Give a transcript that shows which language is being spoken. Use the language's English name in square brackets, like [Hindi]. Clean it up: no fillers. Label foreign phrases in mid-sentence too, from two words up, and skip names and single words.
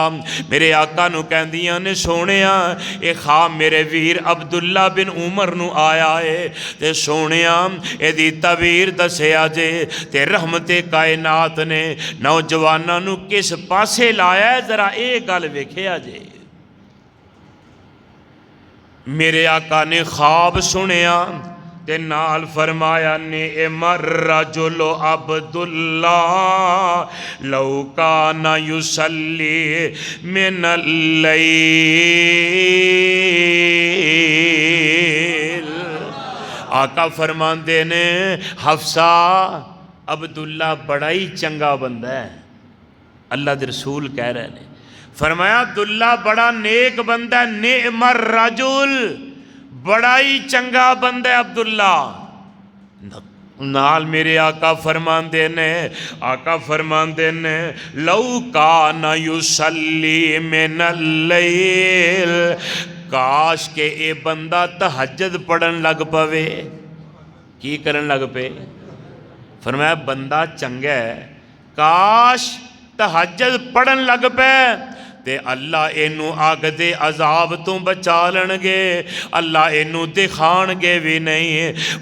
[Punjabi] میرے آقا نوں کہندیاں نے سوہنیا یہ خواب میرے ویر عبداللہ بن عمر نوں آیا ہے تے سوہنیا ایہدی تعبیر دسیا جے تے رحمت کائنات نے نوجواناں نوں کس پاسے لایا ہے، ذرا یہ گل ویکھیا جے. میرے آقا نے خواب سنیا تے نال فرمایا نے [Arabic] نعم الرجل عبد الله لو كان يصلي من الليل. [Punjabi] آقا فرماتے نے حفصہ عبداللہ بڑا ہی چنگا بندہ ہے. اللہ دے رسول کہہ رہے ہیں، فرمایا عبداللہ بڑا نیک بندہ, [Arabic] نعم الرجل, [Punjabi] بڑا ہی چنگا بندہ ہے عبداللہ. نال میرے آقا فرماتے نے [Arabic] لو كان يصلي من الليل, [Punjabi] کاش کہ یہ بندہ تہجد پڑھن لگ پوے. کی کرن لگ پے? فرمایا بندہ چنگا ہے، کاش تہجد پڑھن لگ پے تے اللہ اینوں اگ دے عذاب توں بچا لینگے، اللہ اینوں دکھانگے بھی نہیں.